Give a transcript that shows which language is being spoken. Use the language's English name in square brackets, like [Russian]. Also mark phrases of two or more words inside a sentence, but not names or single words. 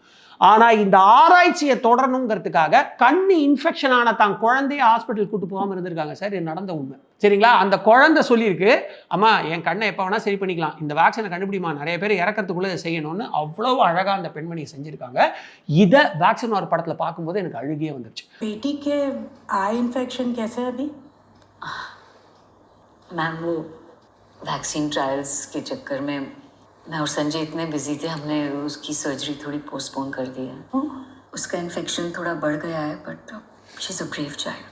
[Tamil] ஆனால் இந்த ஆராய்ச்சியை தொடரணுங்கிறதுக்காக கண்ணு இன்ஃபெக்ஷன் ஆன தான் குழந்தைய ஹாஸ்பிட்டல் கூட்டு போகாமல் இருந்திருக்காங்க சார். இது நடந்த உண்மை. சரிங்களா? அந்த குழந்தை சொல்லியிருக்கு, அம்மா என் கண்ணை எப்போ வேணால் சரி பண்ணிக்கலாம், இந்த வேக்சினை கண்டுபிடிமா, நிறைய பேர் இறக்கிறதுக்குள்ளே இதை செய்யணும்னு அவ்வளோ அழகாக அந்த பெண்மணியை செஞ்சுருக்காங்க. இதை வேக்சின் ஒரு படத்தில் பார்க்கும்போது எனக்கு அழுகியே வந்துருச்சு. [Hindi] बेटी के [English] eye infection [Hindi] कैसे है अभी? मैम वो [English] vaccine trials [Hindi] के चक्कर में मैं और संजय इतने बिजी थे, हमने उसकी सर्जरी थोड़ी पोस्टपोन कर दी है। उसका इन्फेक्शन थोड़ा बढ़ गया है, [English] but she is a brave child.